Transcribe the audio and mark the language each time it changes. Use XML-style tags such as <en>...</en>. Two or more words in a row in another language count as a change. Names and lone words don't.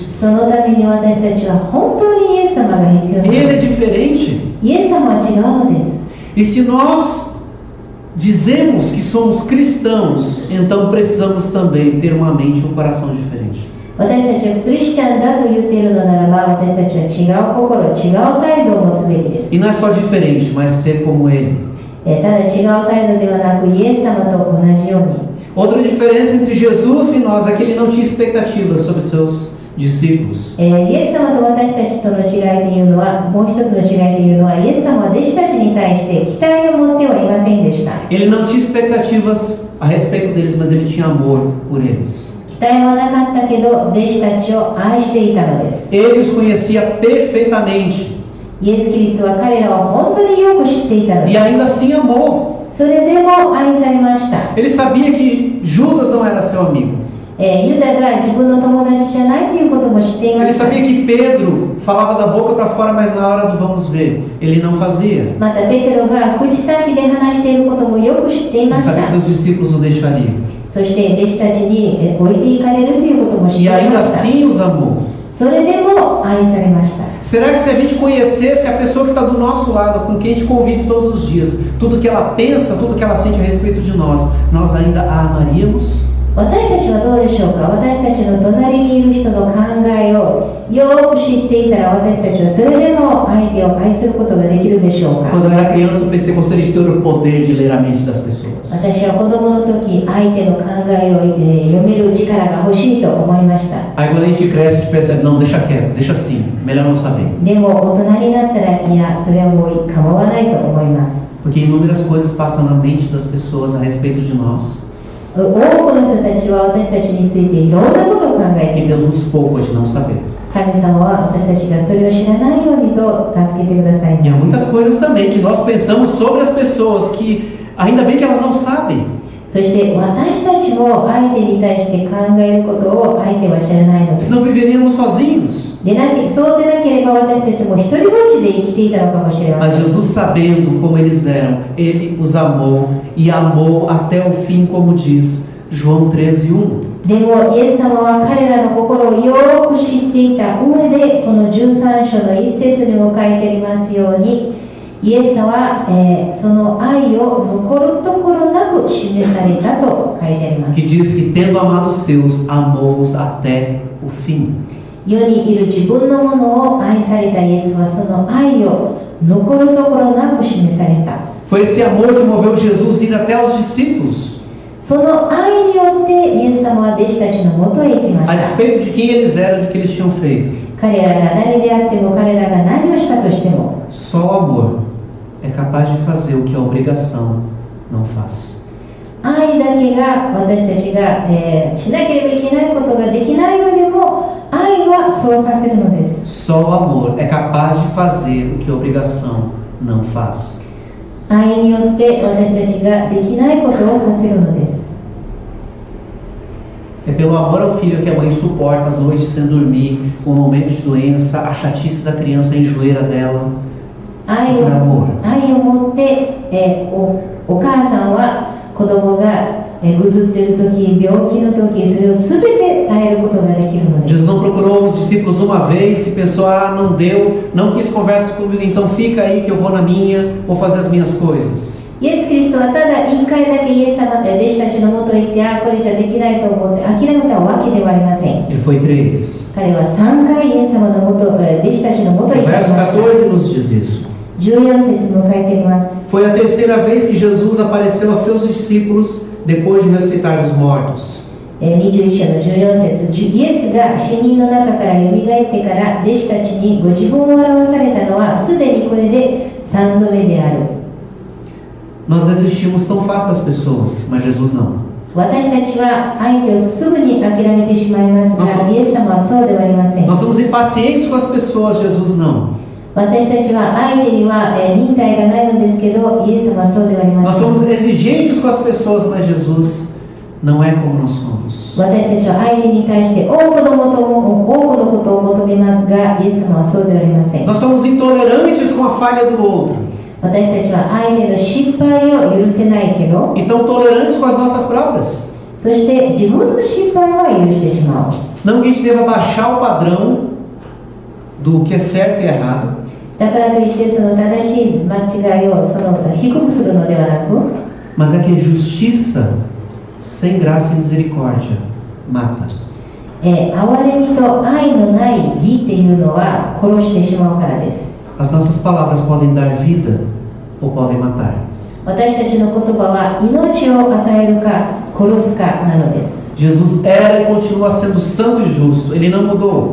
<ja>そのために私たちは本当にイエス様が必要なの</ja> <pt>Ele é</pt> <ja>です。</ja> <pt>diferente.</pt> <ja>イエス様は違うのです。</ja> <pt>E se nós dizemos que somos cristãos, então precisamos também ter uma mente e um coração diferente.</pt> <ja>私たちはクリスチャンだと言っているのならば、私たちは違う心、違う態度を持つべきです。</ja> <pt>E não é só diferente, mas ser como Ele.</pt> <ja>ただ違う態度ではなく、イエス様と同じように。</ja> <pt>Outra diferença entre Jesus e nós é que Ele não tinha expectativas sobre seus discípulos.</pt> <ja>イエス様と私たちとの違いというのは、もう一つの違いというのは、イエス様は弟子たちに対して期待を持ってはいませんでした。</ja> <pt>Ele não tinha expectativas a respeito deles, mas Ele tinha amor por eles.</pt> <ja>期待はなかったけど、弟子たちを愛していたのです。</ja> <pt>Ele os conhecia perfeitamente</pt> <ja>イエス・キリストは彼らを本当によく知っていたの</ja> <pt>e</pt> <ja>です。</ja> <pt>ainda assim amou.</pt> <ja>それでも愛されました。</ja> <pt>Ele sabia que Judas não era seu amigo.</pt> <ja>ユダが自分の友達じゃないということも知っていま</ja> <pt>Ele</pt> <ja>した。</ja> <pt>sabia que Pedro falava da boca para fora, mas na hora do vamos ver, ele não fazia.</pt> <ja>またペテロが口先で話していることもよく知ってい</ja> <pt>Ele</pt> <ja>まし</ja> <pt>sabia</pt> <ja>た</ja> <pt>que。seus discípulos o deixariam.</pt> <ja>そして弟子たちに置いていかれるということも知ってい</ja> <pt>E</pt> <ja>ま</ja> <pt>ainda</pt> <ja>した。</ja> <pt>assim os amou.</pt> <ja>それでも愛されました。</ja> <pt>Será que se a gente conhecesse a pessoa que está do nosso lado, com quem a gente convive todos os dias, tudo que ela pensa, tudo que ela sente a respeito de nós ainda a amaríamos?</pt> <ja>私たちはどうでしょうか。私たちの隣にいる人の考えをよく知っていたら、私たちはそれでも相手を愛することができるでしょうか。</ja> <pt>Quando eu era criança, eu pensei que gostaria de ter o poder de ler a mente das pessoas.</pt> <ja>私は子供の時、相手の考えを読める力が欲しいと思いました。</ja> <pt>Aí quando a gente cresce, a gente percebe, não, deixa quieto, deixa assim, melhor não saber.</pt> <ja>でも大人になったら、いや、それはもう構わないと思います。</ja> <pt>Porque inúmeras coisas passam na mente das pessoas a respeito de nós,</pt> <ja>多くの人たちは私たちについていろんなことを考えて</ja> <pt>que</pt> <ja>いる。</ja> <pt>Deus nos poupa de não saber.</pt> <ja>神様は私たちがそれを知らないようにと助けてください</ja> <pt>E há</pt> <ja>ます。</ja> <pt>muitas coisas também que nós pensamos sobre as pessoas que ainda bem que elas não sabem.</pt> <ja>そして私たちも相手に対して考えることを相手は知らないのです。</ja> <pt>Senão viveríamos sozinhos.</pt> <ja>そうでなければ私たちも一人ぼっちで生きていたのかもしれま</ja> <pt>Mas</pt> <ja>せん。</ja> <pt>Jesus, sabendo como eles eram, Ele os amou e amou até o fim, como diz João 13:1.</pt> <ja>でもイエス様は彼らの心をよく知っていた上で、この13章の一節にも書いてありますように、イエス様は、その愛を残るところなく示されたと書いてあります。</ja> <pt>Que diz que, tendo amado os seus, amou-os até o fim.</pt> <ja>世にいる自分のものを愛されたイエスは、その愛を残るところなく示された。</ja> <pt>Foi esse amor que moveu Jesus a ir até os discípulos,</pt> <ja>その愛によってイエス様は弟子たちのもとへ行きま</ja> <pt>a</pt> <ja>した。</ja> <pt>despeito de quem eles eram, de que eles tinham feito.</pt> <ja>彼らが誰であっても、彼らが何をしたとしても、</ja> <pt>Só o amor é capaz de fazer o que a obrigação não faz.</pt> <ja>愛だけが私たちが、しなければいけないことができないのでも、愛はそうさせるのです。</ja> <pt>Só o amor é capaz de fazer o que a obrigação não faz.</pt> <ja>愛によって私たちができないことをさせるのです。</ja> <pt>É pelo amor ao filho que a mãe suporta as noites sem dormir, o momento de doença, a chatice da criança enjoeira dela.</pt> <ja>愛</ja> <pt>Por amor.</pt> <ja>を持って、お母さんは子供が、ぐずっている時、病気の時、それを全て耐えることができるのです。</ja> <pt>Jesus não procurou os discípulos uma vez, se pensou, não deu, não quis conversa comigo, então fica aí que eu vou na minha, vou fazer as minhas coisas.</pt> <ja>イエス・キリストはただ一回だけイエス様、弟子たちのもとへ行って、これじゃできないと思って諦めたわけではありません。</ja> <pt>Ele foi 3.</pt> <ja>彼は3回イエス様のもと、弟子たちのもとへ</ja> <pt>O</pt> <ja>行きま</ja> <pt>verso</pt> <ja>した。</ja> <pt>14 nos diz isso.</pt> <ja>14 節に迎えています。</ja> <pt>Foi a terceira vez que Jesus apareceu aos seus discípulos depois de ressuscitar dos mortos.</pt> <ja>21 章の14節、イエスが死人の中からよみがえってから弟子たちにご自分を表されたのはすでにこれで3度目である。</ja> <pt>Nós desistimos tão fácil das pessoas, mas Jesus não.</pt> <ja>私たちは相手をすぐに諦めてしまいますが、イエス様はそうではありません。</ja> <pt>Nós somos impacientes com as pessoas, Jesus não.</pt> <ja>私たちは相手には忍耐がないのですけど、イエス様はそうではありま</ja> <pt>Nós</pt> <ja>せん。</ja> <pt>somos exigentes com as pessoas, mas Jesus não é como nós somos.</pt> <ja>私たちは相手に対して多くのことを求めますが、イエス様はそうではありません。</ja> <pt>Nós somos intolerantes com a falha do outro</pt> <ja>私たちは相手の失敗を許せないけど、</ja> <pt>e tão tolerantes com as nossas próprias.</pt> <ja>そして自分の失敗は許してしまう。</ja> <pt>Não que a gente deva baixar o padrão do que é certo e errado,</pt> <ja>だからといってその正しい間違いを低くするのではなく、</ja> <pt>mas é que a justiça sem graça e misericórdia mata.</pt> <ja>憐れみと愛のない義っていうのは殺してしまうからです。</ja> <pt>As nossas palavras podem dar vida ou podem matar.</pt> <ja>私たちの言葉は命を与えるか殺すかなのです。</ja> <pt>Jesus era e continua sendo santo e justo, ele não mudou.</pt>